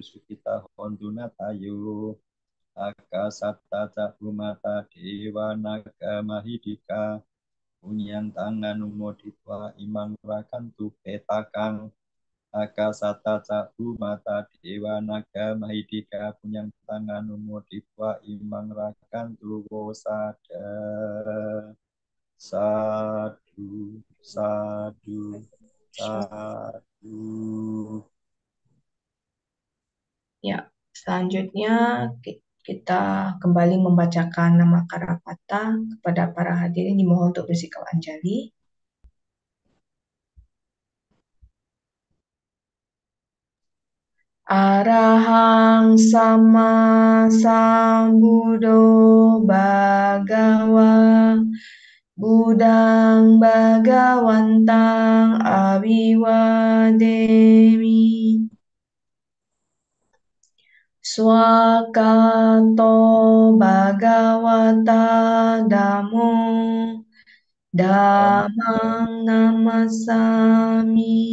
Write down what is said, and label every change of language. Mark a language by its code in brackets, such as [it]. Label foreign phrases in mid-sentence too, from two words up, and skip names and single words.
[pi] sukita hontu natayo, akasata cahumata dewa naga mahidika, Unyan tangan umoditwa imang rakantu petakang akasata cahu mata dewa naga mahidika punyang tangan umoditwa imang rakantu wosada sadu sadu sadu. [id] Ya, selanjutnya kita kembali membacakan nama Karapata kepada para hadirin dimohon untuk bersikap anjali. [pi] Arahang sama sambudo bagawa budang bagawantang awiwademi swakato bagawata damo damang namasami